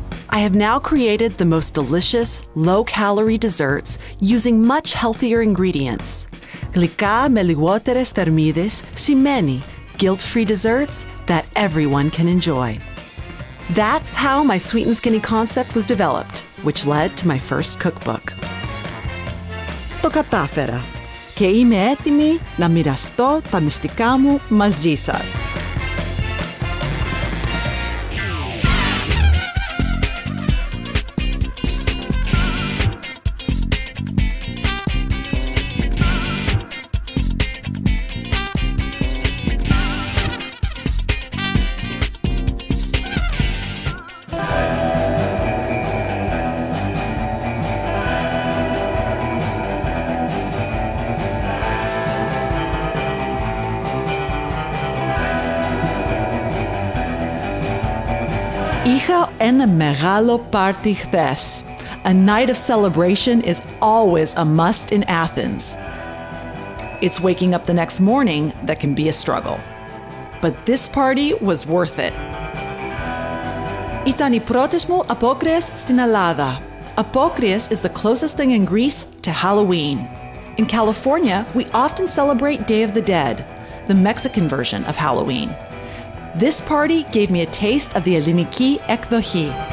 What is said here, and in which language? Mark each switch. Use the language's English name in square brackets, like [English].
[English] I have now created the most delicious, low-calorie desserts using much healthier ingredients. [Greek] Γλυκά με λιγότερες θερμίδες σημαίνει [English] guilt-free desserts that everyone can enjoy. That's how my Sweet and Skinny concept was developed, which led to my first cookbook. [Greek] Το κατάφερα και είμαι έτοιμη να μοιραστώ τα μυστικά μου μαζί σας. Είχα ένα μεγάλο πάρτι χθες. [English] A night of celebration is always a must in Athens. It's waking up the next morning that can be a struggle. But this party was worth it. [Greek] Ήταν οι πρώτες μου απόκριες στην Ελλάδα. [English] Απόκριες is the closest thing in Greece to Halloween. In California, we often celebrate Day of the Dead, the Mexican version of Halloween. This party gave me a taste of the [Greek] ελληνική εκδοχή.